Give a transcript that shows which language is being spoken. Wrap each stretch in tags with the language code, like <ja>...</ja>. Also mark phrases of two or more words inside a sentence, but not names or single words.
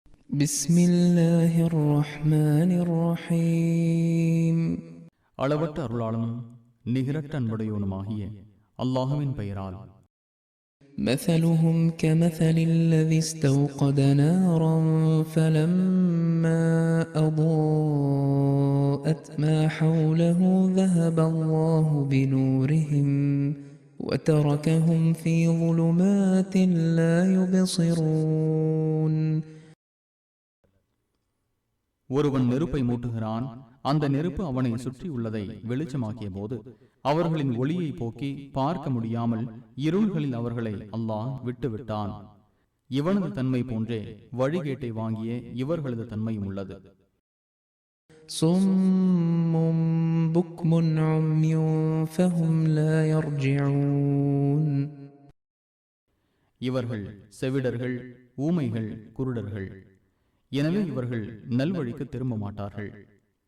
<ar>بسم الله الرحمن الرحيم</ar> <ta>அளவற்ற அருளாளனும் நிகரற்ற அன்புடையவனுமாகிய அல்லாஹுவின் பெயரால்.</ta> <ar>مثلهم كمثل الذي استوقد نارا فلما أضاءت ما حوله ذهب الله بنورهم وتركهم في ظلمات لا يبصرون.</ar> <ta>ஒருவன் நெருப்பை மூட்டுகிறான். அந்த நெருப்பு அவனை சுற்றியுள்ளதை வெளிச்சமாக்கிய போது அவர்களின் ஒளியை போக்கி பார்க்க முடியாமல் இருள்களில் அவர்களை அல்லாஹ் விட்டுவிட்டான். இவனது தன்மை போன்றே வழிகேட்டை வாங்கிய இவர்களது தன்மையும் உள்ளது.</ta> <ar>صم بكم عمي فهم لا يرجعون.</ar> <ta>இவர்கள் செவிடர்கள், ஊமைகள், குருடர்கள். எனவே இவர்கள் நல்வழிக்கு திரும்ப மாட்டார்கள்.</ta>